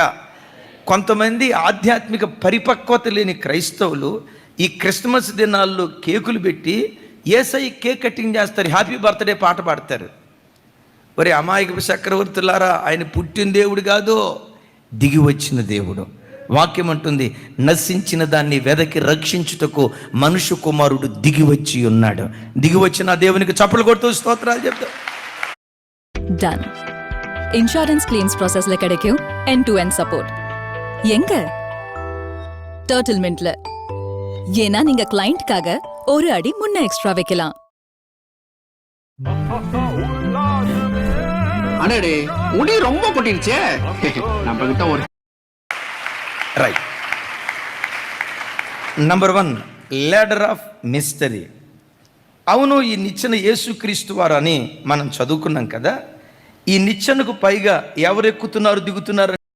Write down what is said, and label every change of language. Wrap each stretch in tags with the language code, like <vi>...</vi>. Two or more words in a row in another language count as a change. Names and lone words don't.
<te>కొంతమంది ఆధ్యాత్మిక పరిపక్వత లేని క్రైస్తవులు ఈ క్రిస్మస్ దినాల్లో కేకులు పెట్టి యేసయ్య</te> <en>cake cutting</en> <te>చేస్తారు,</te> <en>happy birthday</en> <te>పాట పాడతారు. ఒరే అమాయక చక్రవర్తులారా, ఆయన పుట్టిన దేవుడు కాదు, దిగి వచ్చిన దేవుడు. వాక్యం అంటుంది, నశించిన దాన్ని వెదకి రక్షించుటకు మనుష్య కుమారుడు దిగి వచ్చి ఉన్నాడు. దిగి వచ్చిన దేవునికి చప్పలు కొడుతూ స్తోత్రాలు చెప్తాం.</te> <en>Done. Insurance claims processல கிடைக்கும் end-to-end support.</en> <ta>எங்க? Turtle Mintல. ஏன்னா நீங்க கிளையண்ட்காக ஒரு அடி முன்ன எக்ஸ்ட்ரா வைக்கலாம். அடடே, முடி ரொம்ப கொட்டிருச்சே. நம்ம கிட்ட ஒரு</ta> <en>Right. Number 1, ladder of mystery.</en> <te>అవును, ఈ నిచ్చెన యేసుక్రీస్తు వారు అని మనం చదువుకున్నాం కదా. ఈ నిచ్చెనకు పైగా ఎవరు ఎక్కుతున్నారు దిగుతున్నారు</te>